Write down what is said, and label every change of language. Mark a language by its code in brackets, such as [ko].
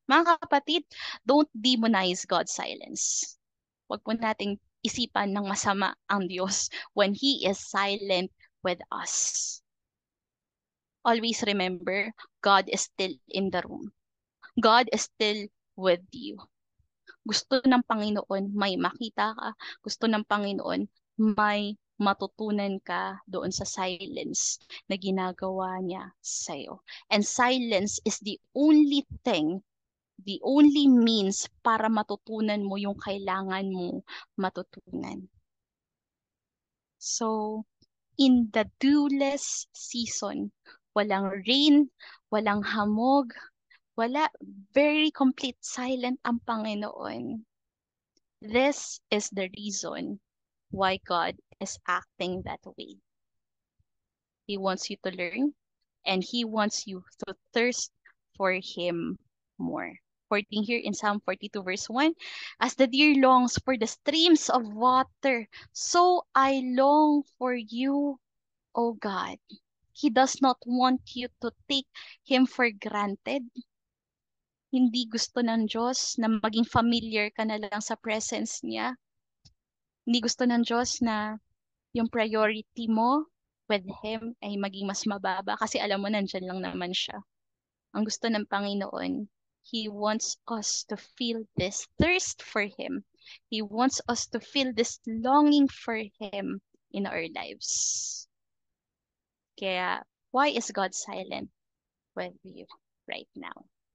[tl] Mga kapatid, [en] don't demonize God's silence. [tl] Huwag po nating isipan ng masama ang Diyos [en] when He is silent with us. Always remember, God is still in the room. God is still with you. [tl] Gusto ng Panginoon may makita ka. Gusto ng Panginoon may matutunan ka doon sa silence na ginagawa niya sa'yo. [en] And silence is the only thing, the only means [tl] para matutunan mo yung kailangan mo matutunan. [en] So, in the dewless season, [tl] walang rain, walang hamog, wala, [en] very complete silent ang Panginoon. This is the reason why God is acting that way. He wants you to learn and He wants you to thirst for Him more. According here in Psalm 42 verse 1, as the deer longs for the streams of water, so I long for you, O God. He does not want you to take Him for granted. [tl] Hindi gusto ng Diyos na maging familiar ka na lang sa presence niya. Hindi gusto ng Diyos na yung priority mo with Him ay maging mas mababa kasi alam mo nandyan lang naman siya. Ang gusto ng Panginoon, [en] He wants us to feel this thirst for Him. He wants us to feel this longing for Him in our lives. Kaya, why is God silent with you right now?